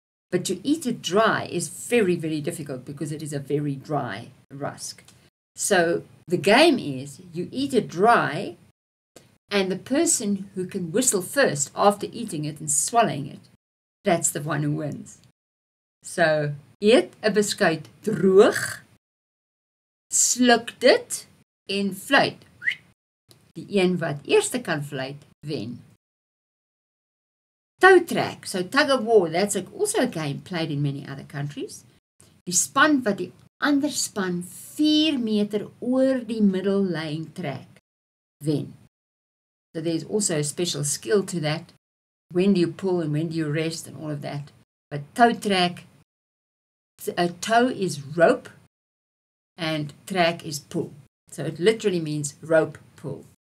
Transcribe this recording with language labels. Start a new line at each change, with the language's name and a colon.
English: But to eat it dry is very, very difficult because it is a very dry rusk. So the game is you eat it dry, and the person who can whistle first after eating it and swallowing it, that's the one who wins.
Afrikaans: So eet 'n beskuit droog, sluk dit en fluit. Die een wat eerste kan fluit, wen.
English: Toe trek, so tug of war, that's also a game played in many other countries.
Afrikaans: Die span wat die ander span 4 meter oor die middellyn trek, wen.
English: So there's also a special skill to that. When do you pull and when do you rest and all of that. But toe trek, a toe is rope and trek is pull. So it literally means rope pull.